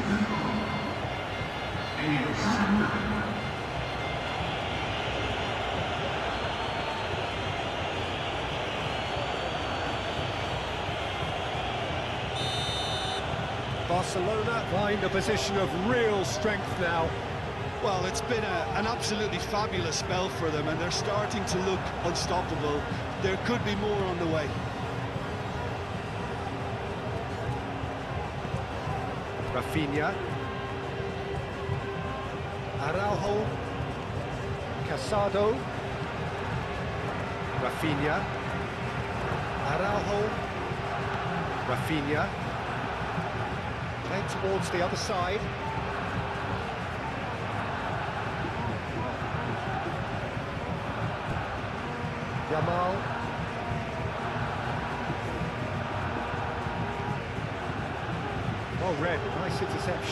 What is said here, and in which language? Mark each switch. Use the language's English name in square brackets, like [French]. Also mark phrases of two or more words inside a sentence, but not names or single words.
[English] Barcelona find a position of real strength now. Well, it's been an absolutely fabulous spell for them, and they're starting to look unstoppable. There could be more on the way. Rafinha. Araujo. Casado. Rafinha. Araujo. Rafinha. Playing towards the other side. Yamal. Well read, nice interception.